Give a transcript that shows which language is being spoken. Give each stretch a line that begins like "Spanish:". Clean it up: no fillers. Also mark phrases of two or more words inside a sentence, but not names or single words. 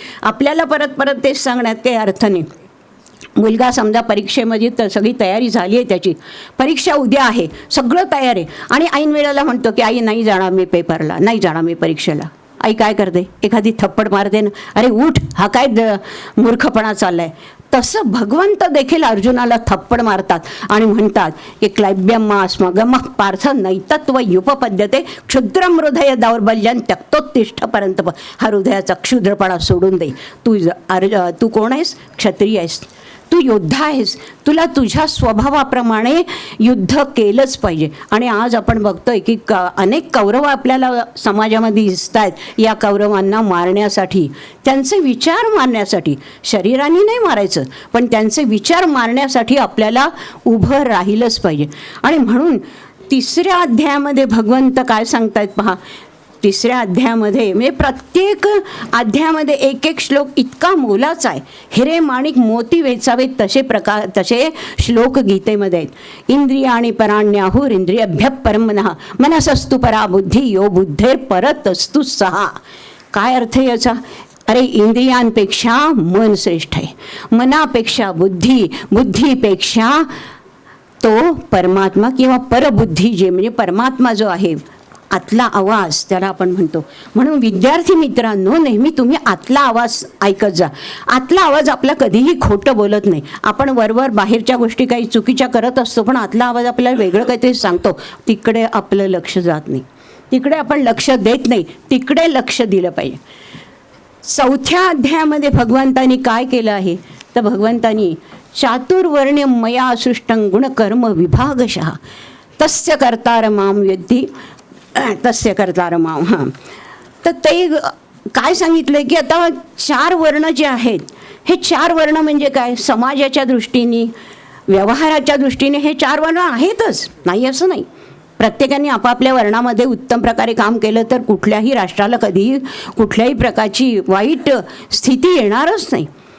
Marathi: आपल्याला परत परत तेच सांगण्यात काही अर्थ नाही. मुलगा समजा परीक्षेमध्ये तर सगळी तयारी झाली आहे, त्याची परीक्षा उद्या आहे, सगळं तयार आहे, आणि ऐन वेळेला म्हणतो की आई नाही जाणार मी पेपरला, नाही जाणार मी परीक्षेला. आई काय करते, एखादी थप्पड मारते ना, अरे उठ, हा काय मूर्खपणा चाललाय. तसं भगवंत देखील अर्जुनाला थप्पड मारतात आणि म्हणतात की
Sanskrit: क्लैब्यमास्मगम पार्थ नैतत्व युपपद्यते क्षुद्रम हृदय दौर्बल्यं त्यक्तोत्तिष्ठ परंतप.
Marathi: हा हृदयाचा क्षुद्रपणा सोडून दे. तू कोण आहेस, क्षत्रिय आहेस, तू योद्धा आहेस, तुला तुझ्या स्वभावाप्रमाणे युद्ध केलंच पाहिजे. आणि आज आपण बघतोय की अनेक कौरव आपल्याला समाजामध्ये दिसत आहेत या कौरवांना मारण्यासाठी, त्यांचे विचार मारण्यासाठी. शरीराने नाही मारायचं, पण त्यांचे विचार मारण्यासाठी आपल्याला उभं राहिलंच पाहिजे. आणि म्हणून 3ऱ्या अध्यायामध्ये भगवंत काय सांगतायत पहा. 3ऱ्या अध्यायामध्ये म्हणजे प्रत्येक अध्यायामध्ये एक एक श्लोक इतका मोलाचा आहे. हिरे माणिक मोती वेचावेत तसे श्लोक गीतेमध्ये आहेत.
Sanskrit: इंद्रियाणि पराण्याहुर इंद्रियभ्य परमनः मनसस्तु परा बुद्धी यो बुद्धेर परतस्तु सहा.
Marathi: काय अर्थ आहे याचा? अरे इंद्रियांपेक्षा मन श्रेष्ठ आहे, मनापेक्षा बुद्धी, बुद्धीपेक्षा तो परमात्मा किंवा परबुद्धी जे म्हणजे परमात्मा जो आहे, आतला आवाज त्याला आपण म्हणतो. म्हणून विद्यार्थी मित्रांनो, नेहमी तुम्ही आतला आवाज ऐकत जा. आतला आवाज आपला कधीही खोटं बोलत नाही. आपण वरवर बाहेरच्या गोष्टी काही चुकीच्या करत असतो, पण आतला आवाज आपल्याला वेगळं काहीतरी सांगतो. तिकडे आपलं लक्ष जात नाही, तिकडे आपण लक्ष देत नाही, तिकडे लक्ष दिलं पाहिजे. 4थ्या अध्यायामध्ये भगवंतानी काय केलं आहे तर भगवंतानी
Sanskrit: चातुर्वर्ण्य मया सृष्टं गुणकर्म विभागशः तस्य कर्तार माम यद्धी तस्य कर्तार माम.
Marathi: हां, तर ते काय सांगितलं की आता 4 वर्ण जे आहेत, हे 4 वर्ण म्हणजे काय? समाजाच्या दृष्टीने, व्यवहाराच्या दृष्टीने हे 4 वर्ण आहेतच, नाही असं नाही. प्रत्येकाने आपापल्या वर्णामध्ये उत्तम प्रकारे काम केलं तर कुठल्याही राष्ट्राला कधीही कुठल्याही प्रकारची वाईट स्थिती येणारच नाही.